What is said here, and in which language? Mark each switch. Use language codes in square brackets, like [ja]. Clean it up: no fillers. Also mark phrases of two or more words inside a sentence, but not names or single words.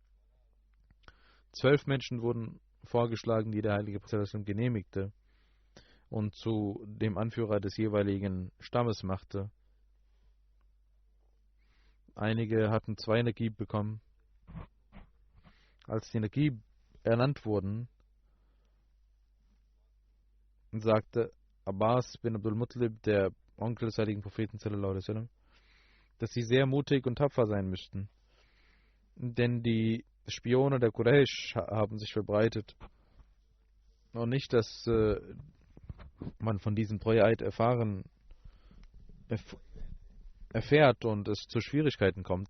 [de] 12 Menschen wurden vorgeschlagen, die der heilige Prophet genehmigte und zu dem Anführer des jeweiligen Stammes machte. Einige hatten 2 Nagib bekommen. Als die Nagib ernannt wurden, sagte Abbas bin Abdul Muttalib, der Onkel des heiligen Propheten [ar] صلى الله عليه وسلم, [de] dass sie sehr mutig und tapfer sein müssten. Denn die Spione der Quraysh haben sich verbreitet. Und nicht, dass man von diesem Treueeid erfährt und es zu Schwierigkeiten kommt.